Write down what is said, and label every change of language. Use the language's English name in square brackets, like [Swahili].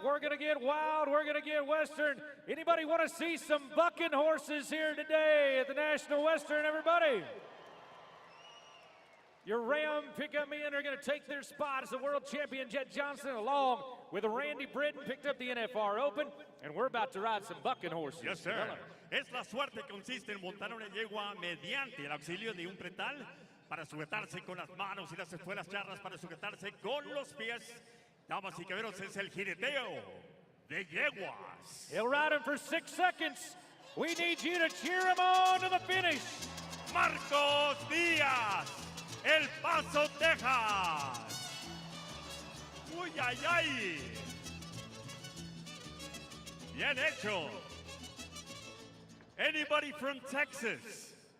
[English] We're going to get wild. We're going to get Western. Anybody want to see some bucking horses here today at the National Western, everybody? Your Ram Pickup Men are going to take their spot as the world champion Jet Johnson, along with Randy Britton, picked up the NFR Open, and we're about to ride some bucking horses. Yes, sir. [Spanish] Es la suerte que consiste en montar una yegua mediante el auxilio de un pretal para sujetarse con las manos y las espuelas charras para sujetarse con los pies. Damas y caballeros, es el jineteo de yeguas. [English] He'll ride him for 6 seconds. We need you to cheer him on to the finish. Marcos Díaz, El Paso, Texas. Uy, ay, ay. [Spanish] Bien hecho. [English] Anybody from Texas?